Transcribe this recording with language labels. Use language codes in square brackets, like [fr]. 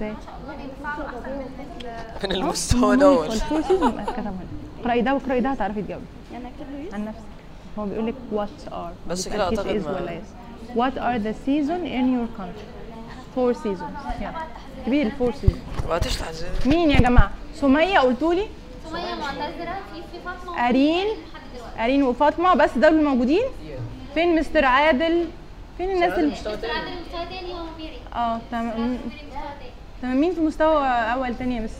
[ar] مستوى تاني غير ميري بس والله يعني ما شاء الله بينفعوا احسن من المستوى الاول. اقراي ده واقراي ده هتعرفي تجاوبي. يعني اكتب له عن نفسك. هو بيقول لك what are بس كده اعتقد ما [en] what are the season in your country؟ four seasons. كبير four seasons. [ar] ما بعتش تحذير. مين يا جماعه؟ سميه قلتوا لي؟ سميه معتذره. في فاطمه ارين. ارين وفاطمه بس دول الموجودين؟ فين مستر عادل؟ فين الناس اللي مستوى تاني؟ مستوى تاني هو ميري. تمام تمام. مين في مستوى اول تاني بس؟